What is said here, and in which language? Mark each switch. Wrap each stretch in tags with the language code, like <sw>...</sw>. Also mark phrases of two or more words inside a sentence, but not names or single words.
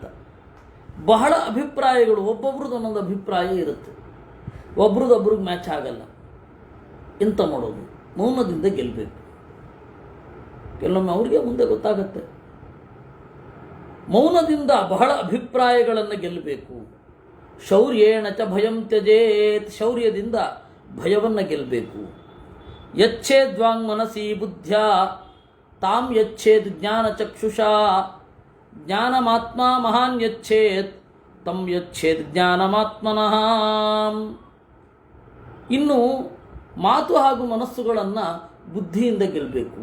<kn>ಬಹಳ ಅಭಿಪ್ರಾಯಗಳು, ಒಬ್ಬೊಬ್ರದ್ದು ಒಂದೊಂದು ಅಭಿಪ್ರಾಯ ಇರುತ್ತೆ, ಒಬ್ರದ್ದೊಬ್ರಿಗೆ ಮ್ಯಾಚ್ ಆಗಲ್ಲ. ಎಂತ ಮಾಡೋದು? ಮೌನದಿಂದ ಗೆಲ್ಲಬೇಕು. ಕೆಲವೊಮ್ಮೆ ಅವ್ರಿಗೆ ಮುಂದೆ ಗೊತ್ತಾಗತ್ತೆ. ಮೌನದಿಂದ ಬಹಳ ಅಭಿಪ್ರಾಯಗಳನ್ನು ಗೆಲ್ಲಬೇಕು.</kn> <sa>ಶೌರ್ಯೇಣ ಚ ಭಯಂ ತ್ಯಜೇತ್.</sa> <kn>ಶೌರ್ಯದಿಂದ ಭಯವನ್ನು ಗೆಲ್ಲಬೇಕು.</kn> <sa>ಯಚ್ಛೇದ್ವಾಂಗ್ ಮನಸಿ ಬುದ್ಧ್ಯ ತಾಂ ಯಚ್ಛೇದ್ ಜ್ಞಾನಚಕ್ಷುಷಾ. ಜ್ಞಾನಮಾತ್ಮ ಮಹಾನ್ ಯಚ್ಛೇತ್ ತಂ ಯಚ್ಛೇದ್ ಜ್ಞಾನಮಾತ್ಮನಃ.</sa> <kn>ಇನ್ನು ಮಾತು ಹಾಗೂ ಮನಸ್ಸುಗಳನ್ನು ಬುದ್ಧಿಯಿಂದ ಗೆಲ್ಲಬೇಕು.</kn>